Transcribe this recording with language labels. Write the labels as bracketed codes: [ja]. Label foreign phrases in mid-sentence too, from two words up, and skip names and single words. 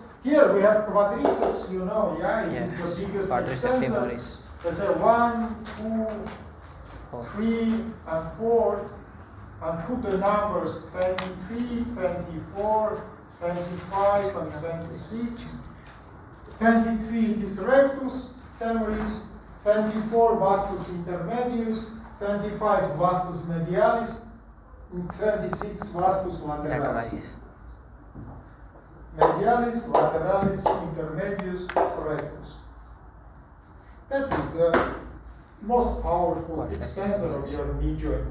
[en] Here we have quadriceps, you know, yeah, it is the biggest extensor. That's a 1, 2, 3, and 4. And put the numbers 23, 24, 25, and 26. 23 it is rectus femoris, 24 vastus intermedius, 25 vastus medialis, and 26 vastus lateralis. Medialis, lateralis, intermedius, rectus. That is the most powerful extensor of your knee joint.